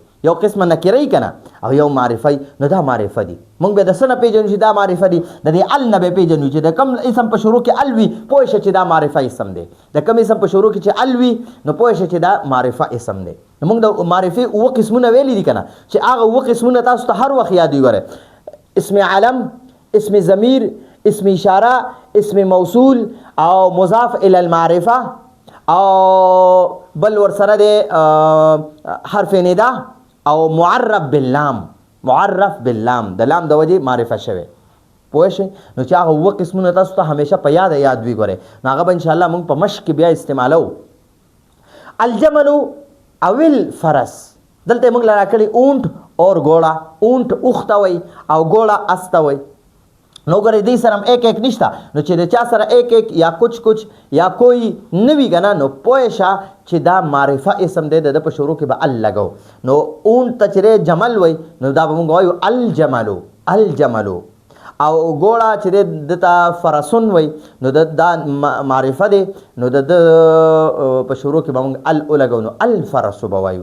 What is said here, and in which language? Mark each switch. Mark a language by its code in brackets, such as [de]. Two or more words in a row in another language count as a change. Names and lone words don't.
[ps] یو قسمه نکره کنه او یو معرفه، نو دا معرفه دي. مونږ به د څه نه پیژنو چې دا معرفه دي؟ د دې ال نه به پیژنو چې د کوم اسم په شروع کې ال وي، پوه شه چې دا معرفه اسم دی. د کوم اسم په شروع کې چې ال وي، نو پوه شه چې دا معرفه اسم دی. نو موږ د معرفه اوه قسمونه ویلي دي کنه، چې هغه اوه قسمونه تاسو ته هر وخت یاد وي. اسم علم، اسم ضمیر، اسم اشاره، اسم موصول او [ar] مضاف الی المعرفه، [ps] او بل ورسره د حرف ندا او [ar] معرف باللام. معرف باللام [ps] د لام د وجه معرفه شوی، پوه شئ. نو چې هغه اوه قسمونه تاسو ته همیشه په یاد وي. ګورئ نو هغه به انشاءالله موږ په مشق کې بیا استعمالو. الجمل او الفرس، دلته موږ لرا کړي [ur] اونټ اور ګوړه. [ps] اونټ اوښ ته وایي او ګوړه اس ته وایي. نو ګورئ دې سره [ur] ایک ایک [ps] نشته، نو چې د چا سره [ur] ایک ایک یا کچھ یا کوئی [ps] نوي کنه، نو پوه شه چې دا معرفه اسم دی، د په شروع کې به ال لګو. نو اونټ ته چې جمل وایي، نو دا به موږ وایو الجملو. او ګوړه چې دته فرسون وایي، نو دا معرفه دی، نو د په شروع کې به موږ ال لګو، نو الفرس به وایو.